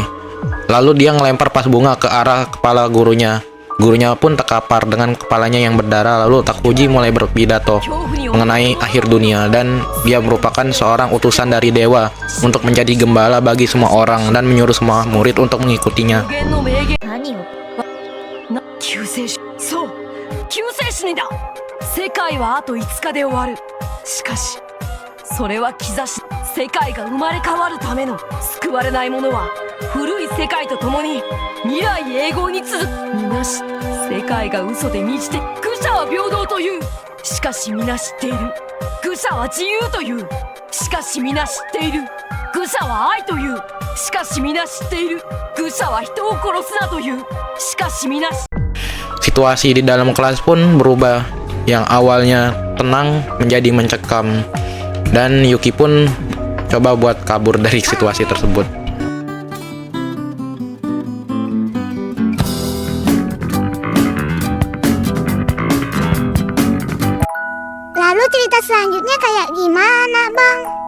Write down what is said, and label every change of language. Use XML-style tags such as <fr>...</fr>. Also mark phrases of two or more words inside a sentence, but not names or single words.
<id>Lalu dia ngelempar pas bunga ke arah kepala gurunya. Gurunya pun terkapar dengan kepalanya yang berdarah. Lalu Takuji mulai berpidato mengenai akhir dunia dan dia merupakan seorang utusan dari dewa untuk menjadi gembala bagi semua orang dan menyuruh semua murid untuk mengikutinya.</id> <ja>救世主、そう、救世主にだ。世界はあと5日で終わる。しかしそれは兆し。世界が生まれ変わるための救われないものは古い世界と共に未来永劫に続く。みなし世界が嘘で満ちて愚者は平等という。しかし皆知っている愚者は自由という。しかし皆知っている愚者は愛という。しかし皆知っている愚者は人を殺すなという。しかし皆知</ja> <id>Situasi di dalam kelas pun berubah. Yang awalnya tenang menjadi mencekam. Dan Yuki pun coba buat kabur dari situasi tersebut. Lalu cerita selanjutnya kayak gimana, Bang?</id>